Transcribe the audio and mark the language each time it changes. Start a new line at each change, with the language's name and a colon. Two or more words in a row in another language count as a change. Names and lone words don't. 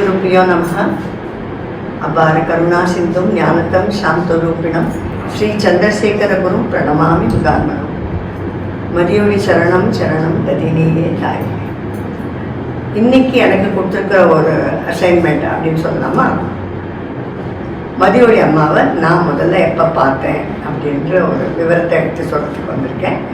Sanskrit: श्रीगुरुभ्यो नमः. अपार करुणा सिंधुं ज्ञानतं शांतरूपिणं श्री चंद्रशेखरगुरुं प्रणमामि मुदान्वनं.
Tamil: மதியொலி சரணம் சரணம் கதினியே தாய். இன்னைக்கு எனக்கு கொடுத்துருக்கிற ஒரு அசைன்மெண்ட் அப்படின்னு சொல்லலாமா? மதியொலி அம்மாவை நான் முதல்ல எப்போ பார்த்தேன் அப்படின்ற ஒரு விவரத்தை எடுத்து சொல்கிறதுக்கு வந்திருக்கேன்.